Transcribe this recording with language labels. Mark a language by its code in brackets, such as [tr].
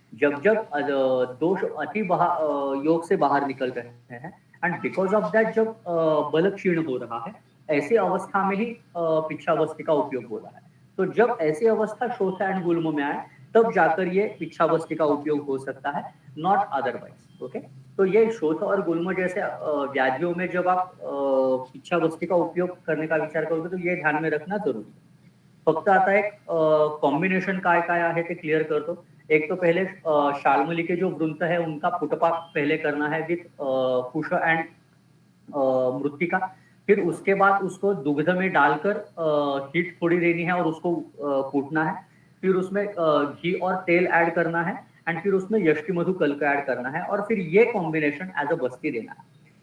[hi] जब जब दोष योग से बाहर निकल रहे हैं [en] and because of that [hi] जब बल क्षीण हो रहा है, ऐसी अवस्था में ही पिच्छावस्थी का उपयोग हो रहा है। तो जब ऐसी अवस्था शोथ एंड गुल्म में आए तब जाकर ये पिच्छावस्थी का उपयोग हो सकता है, [en] Not otherwise. [hi] ओके, तो ये शोथ और गुल्म जैसे व्याधियों में जब आप पिच्छावस्थी का उपयोग करने का विचार करोगे तो ये ध्यान में रखना जरूरी है। [mr] फक्त आता एक कॉम्बिनेशन काय काय आहे ते क्लियर करतो। [hi] एक तो पहले शाल्मली के जो वृंत है उनका पुटपाक पहले करना है विथ कुश एंड मृत्तिका। फिर उसके बाद उसको दुग्ध में डालकर हीट थोड़ी देनी है और उसको कूटना है। फिर उसमें घी और तेल ऐड करना है एंड फिर उसमें यष्टि मधु कल्क ऐड करना है और फिर ये कॉम्बिनेशन एज अ बस्ती देना है।